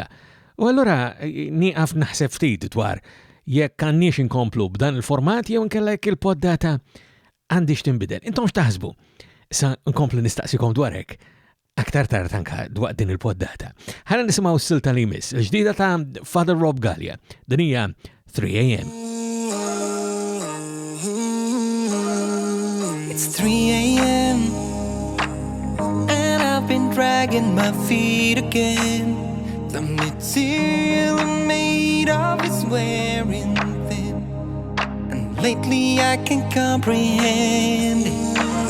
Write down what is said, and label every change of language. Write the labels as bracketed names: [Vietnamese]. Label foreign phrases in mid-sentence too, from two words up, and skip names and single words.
[Maltese] U allura nieqaf naħseb ftit dwar jekk għandniex inkomplu b'dan il-format jew inkella jekk il-poddata għandix tinbidel. Intom x'taħsbu? Sa nkomplu nistaqsikom dwar hekk aktar tard anke dwar din il-poddata. Ħalli nisimgħu s-silta li jmiss, il-ġdida ta' Father Rob Gallia. Din hija 3 AM. [English] It's 3 a.m. and I've been dragging my feet again. The material I'm made of is wearing thin, and lately I can't comprehend it.